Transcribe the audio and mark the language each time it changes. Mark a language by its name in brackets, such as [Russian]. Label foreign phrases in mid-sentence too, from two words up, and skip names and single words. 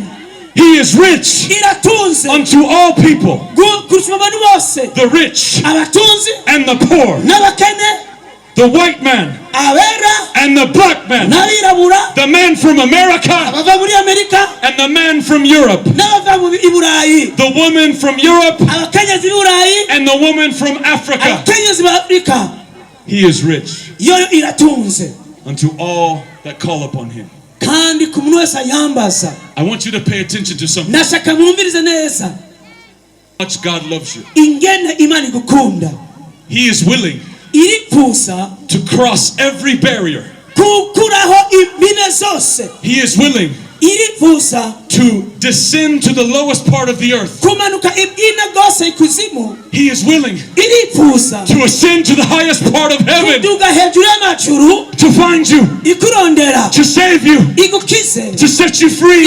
[English] He is rich unto all people, the rich and the poor, the white man and the black man, the man from America and the man from Europe, the woman from Europe and the woman from Africa. He is rich unto all that call upon him. I want you to pay attention to something. much God loves you. [Rundi] ingene Imana igukunda. [English] He is willing to cross every barrier. He is willing to descend to the lowest part of the earth. He is willing to ascend to the highest part of heaven, to find you, to save you, to set you free.